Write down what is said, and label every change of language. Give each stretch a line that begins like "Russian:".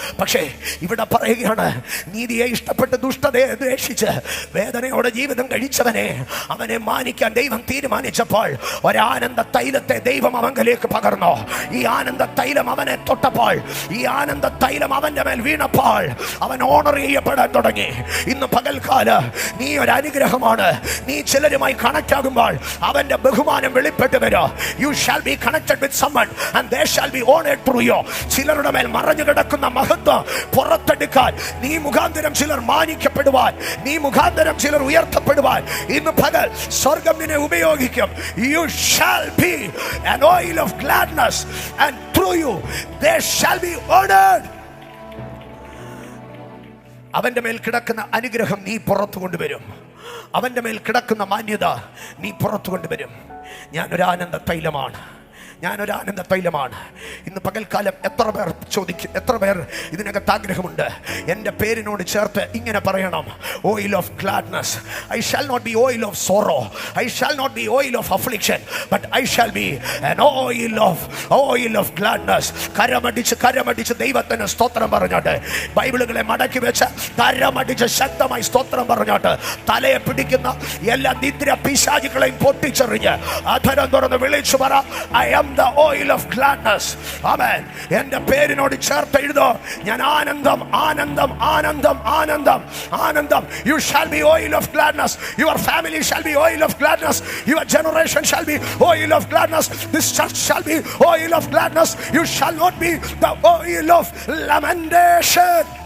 Malayalam: പക്ഷേ ഇവിടെ പറയുകയാണ്, നീതിയെ ഇഷ്ടപ്പെട്ട് ദുഷ്ടതയെ ദ്വേഷിച്ച് വേദനയോടെ ജീവിതം കഴിച്ചവനെ, അവനെ മാനിക്കാൻ ദൈവം തീരുമാനിച്ചപ്പോൾ ഒരാനന്ദ തൈലത്തെ ദൈവം അവങ്കലേക്ക് പകർന്നു. ഈ ആനന്ദ തൈലം അവനെ തൊട്ടപ്പോൾ, ഈ ആനന്ദ തൈലം അവന്റെ മേൽ വീണപ്പോൾ അവൻ ഓണർ ചെയ്യപ്പെടാൻ തുടങ്ങി. ഇന്ന് പകൽക്കാല നീ ഒരു അനുഗ്രഹമാണ്. നീ ചിലരുമായി കണക്ട് ആകുമ്പോൾ അവന്റെ ബഹുമാനം വെളിപ്പെട്ട് വരും.
English: You shall be connected with someone and they shall be honored through you.
Malayalam: ചിലരുടെ മേൽ മറഞ്ഞു കിടക്കുന്ന മഹത്വം പുറത്തെടുക്കാൻ, നീ മുഖാന്തരം ചിലർ മാനിക്കപ്പെടുവാൻ, നീ മുഖാന്തരം ചിലർ ഉയർത്തപ്പെടുവാൻ ഇന്ന് പകൽ സ്വർഗം നിന്നെ ഉപയോഗിക്കും.
English: You shall be an oil of gladness and through you they shall be honored.
Malayalam: അവന്റെ മേൽ കിടക്കുന്ന അനുഗ്രഹം നീ പുറത്തു കൊണ്ടുവരും. അവന്റെ മേൽ കിടക്കുന്ന മാന്യത നീ പുറത്തു കൊണ്ടുവരും. ഞാനൊരു ആനന്ദ തൈലമാണ്, ഞാനൊരു ആനന്ദ തൈലമാണ്. ഇന്ന് പകൽക്കാലം എത്ര പേർ ചോദിക്കും, എത്ര പേർ ഇതിനകത്ത് ആഗ്രഹമുണ്ട് എൻ്റെ പേരിനോട് ചേർത്ത് ഇങ്ങനെ പറയണം,
English: Oil of gladness. I shall not be oil of sorrow, I shall not be oil of affliction, but I shall be an oil of gladness.
Malayalam: കരമടിച്ച് ദൈവത്തിന് സ്തോത്രം പറഞ്ഞോട്ട്, ബൈബിളുകളെ മടക്കി വെച്ച് കരമടിച്ച് ശക്തമായി സ്തോത്രം പറഞ്ഞോട്ട്, തലയെ പിടിക്കുന്ന എല്ലാ നിദ്ര പിശാചുകളെയും പൊട്ടിച്ചെറിഞ്ഞ് അധരം തുറന്ന് വിളിച്ചു പറ,
English: I am the oil of gladness.
Malayalam: Amen. എൻ്റെ പേരിനോട് എന്നോട് ചേർത്ത് എഴുതോ, ഞാൻ ആനന്ദം, ആനന്ദം, ആനന്ദം, ആനന്ദം, ആനന്ദം.
English: You shall be oil of gladness. Your family shall be oil of gladness. Your generation shall be oil of gladness. This church shall be oil of gladness. You shall not be the oil of lamentation.